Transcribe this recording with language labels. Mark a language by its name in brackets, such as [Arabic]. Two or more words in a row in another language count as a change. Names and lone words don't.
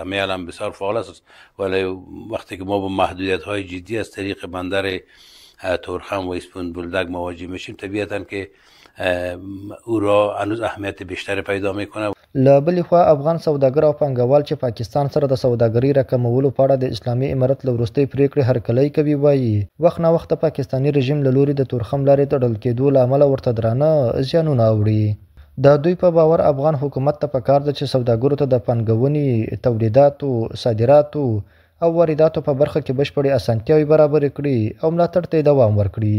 [Persian] همه هم بسیار فعال است، ولی وقتی که ما با محدودیت های جدی از طریق بندر تورخم و اسپون بولدک مواجه میشیم، طبیعتا که او را هنوز اهمیت بیشتر پیدا میکنه. [Pashto] له بلې خوا افغان سوداګر او پانګوال چې پاکستان سره د سوداګرۍ راکمولو په اړه د اسلامي امارت له وروستۍ پریکړې هرکلی کوي، وایي وخت نه وخت د پاکستاني رژیم له لوري د تورخم لارې تړل کېدو له امله ورته درانه زیانونه اوړي. د دوی په باور افغان حکومت ته پکار ده چې سوداګرو ته د پانګونې، تولیداتو، صادراتو او وارداتو په برخه کې بشپړې اسانتیاوې برابرې کړي او ملاتړ ته یې دوام ورکړي.